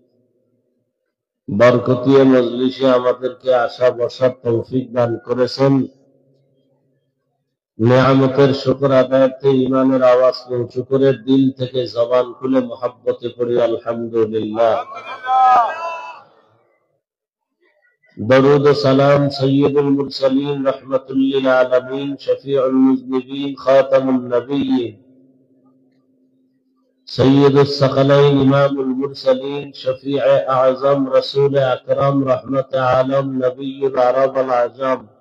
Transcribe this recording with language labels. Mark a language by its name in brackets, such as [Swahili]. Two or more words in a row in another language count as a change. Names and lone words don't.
[Bangla] বরকতীয় মজলিসে আমাদেরকে আসা বসার তৌফিক দান করেছেন নেয়ামতের শুকর আদায়ার্থে ঈমানের আওয়াজকে উঁচু করে দিল থেকে জবান খুলে মহব্বতে পড়ি আলহামদুলিল্লাহ [Urdu] درود و سلام سید المرسلین رحمت للعالمین شفیع المذنبین خاتم النبیین سید الثقلین امام المرسلین شفیع اعظم رسول اکرم رحمت عالم نبی العرب العجم